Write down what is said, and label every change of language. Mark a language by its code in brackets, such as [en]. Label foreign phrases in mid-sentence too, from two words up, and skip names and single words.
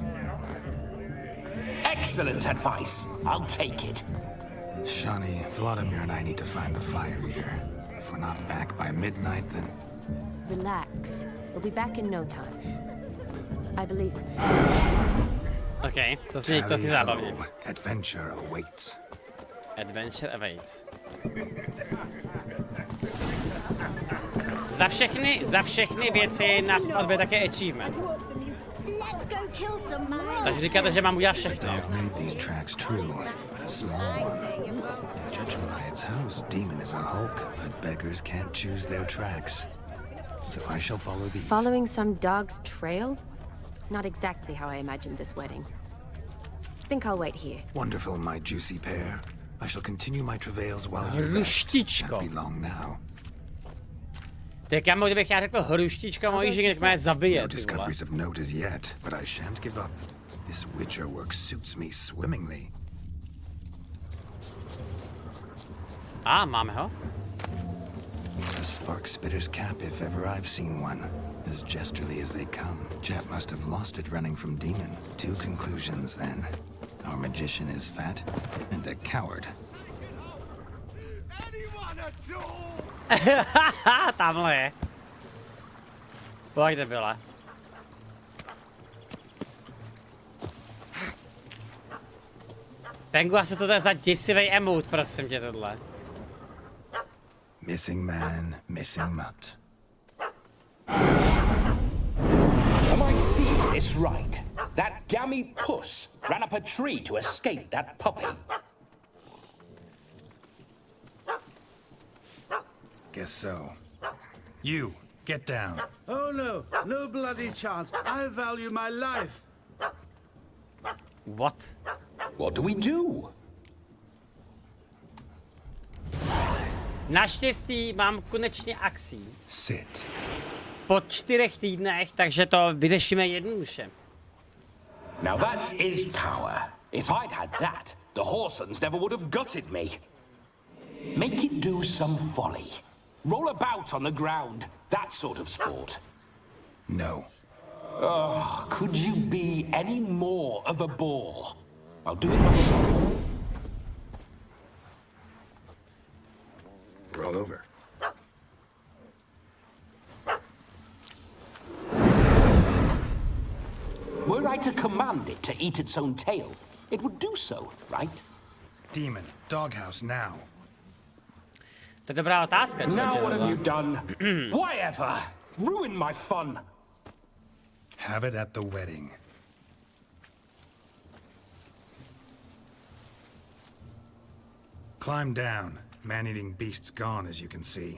[en] Excellent advice. I'll take it. Shani, Vladimir and I need to find the fire eater. If we're not back by midnight, then... Relax. We'll be back in no time. I believe in you. [cs] OK, to zní zábavně. [en] Adventure awaits. Adventure awaits. [cs] Za všechny věci nás odbije také achievement. Takže říkáte, že mám udělat všechno. [en] Following some dog's trail? Not exactly how I imagined this wedding. Think I'll wait here. Wonderful, my juicy pair. I shall continue my travails while you rest. Can't be long now. [cs] Tak kámo, kdybych já řekl hruštička mojí ženě, tak mě zabije. [en] No discoveries of note as yet, but I shan't give up. This Witcher work suits me swimmingly. [cs] Máme ho. [en] A spark spitter's cap if ever I've seen one. As gesterly as they come. Chap must have lost it running from demon. 2 conclusions then. Our magician is fat and a coward. [cs] Tamhle je. Pojď, byla. Pengu, asi to je za děsivej emote, prosím tě, tohle. [en] Missing man, missing mutt. Am I seeing this right? That gammy puss ran up a tree to escape that puppy. Guess so. You, get down. Oh no, no bloody chance. I value my life. What? What do we do? [cs] Naštěstí mám konečně akcí. [en] Sit. [cs] Po 4 týdnech, takže to vyřešíme jednoduše. [en] Now that is power. If I'd had that, the Horsons never would have gutted me. Make it do some folly. Roll about on the ground. That sort of sport. No. Oh, could you be any more of a bore? I'll do it myself. Roll over. Were I to command it to eat its own tail, it would do so, right? Demon, doghouse now. [cs] To je dobrá otázka, [en] Now what have you done? Why ever? Ruin my fun. Have it at the wedding. Climb down. Man-eating beast's gone, as you can see.